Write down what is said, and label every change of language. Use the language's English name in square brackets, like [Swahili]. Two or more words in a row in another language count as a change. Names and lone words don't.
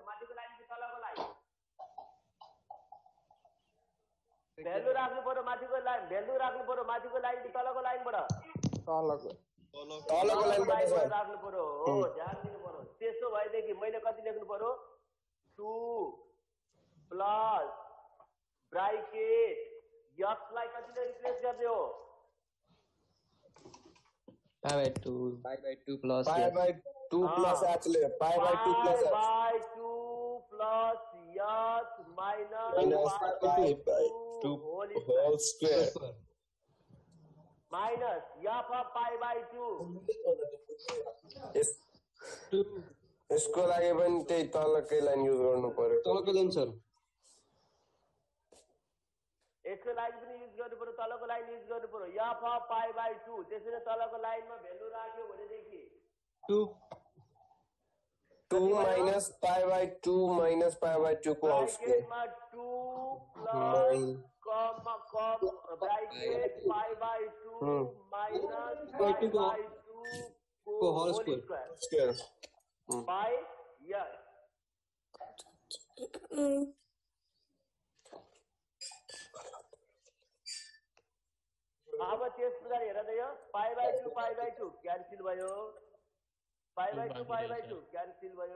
[Nepali] माथिको लाइन कि तलको लाइन? भ्यालु राख्नु पर्यो माथिको लाइन, भ्यालु राख्नु पर्यो माथिको लाइन कि तलको लाइनबाट? तलको लाइनबाट राख्नु पर्यो। हो, ध्यान दिनु पर्यो। त्यसो भएदेखि मैले कति लेख्नु पर्यो? [English] 2 plus bracket [Nepali] यसलाई कतिले रिप्लेस गर्ने हो? [English] pi by 2 plus pi by 2 plus h ले pi by 2 plus h by 2 plus s minus pi by 2 whole square minus f of pi by 2. [Nepali] यसको लागि पनि त्यही तलकै लाइन युज गर्नु पर्यो। तलको लाइन सर, यसको लागि पनि युज गर्नु पर्यो, तलको लाइन युज गर्नु पर्यो। [English] f of pi by 2 [Nepali] त्यसैले तलको लाइनमा भ्यालु राख्यो भनेदेखि [English] 2 minus pi by 2 minus pi by 2 को whole square 2 plus bracket pi by 2 minus pi by 2 को whole square by s. [Nepali] अब त्यस प्रकार हेर त यो [English] pi by 2 cancel [Nepali] भयो, [English] pi by 2 cancel [Nepali] भयो।